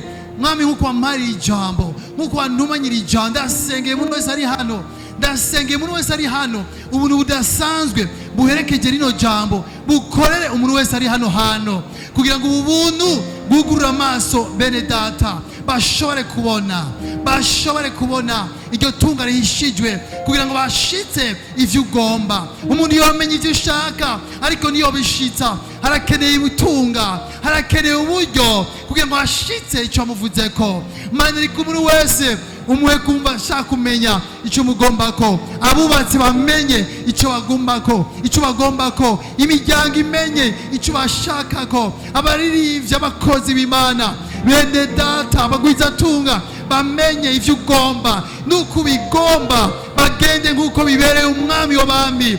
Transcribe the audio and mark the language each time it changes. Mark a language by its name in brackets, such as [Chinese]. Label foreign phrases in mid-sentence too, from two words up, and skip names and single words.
[Rundi] Mwami, nkuko wampariye ijambo, nkuko wantumanyira ijambo, ndasengeye umuntu wese ari hano, ndasengeye umuntu wese ari hano, ubuntu budasanzwe buherekeje rino jambo bukorere umuntu wese ari hano hano, kugira ngo ubu buntu bwugurure amaso bene data bashobore kubona iryo tunga rihishijwe, kugira ngo bashitse ivyo ugomba. Umuntu yomenya ivyo ushaka, ariko niyo bishitsa harakeneye itunga, harakeneye uburyo kugira ngo ashitse icyo amuvuzeko. Mana, ariko umuntu wese umuhe kumva ashaka kumenya icyo mugombako, abubatsi bamenye icyo bagombako, imiryango imenye icyo bashakako, abaririmbyi, abakozi b'Imana, bene data, abagwizatunga bamenye ivyo ugomba nuko bigomba, bagende nkuko bibereye umwami w'abami.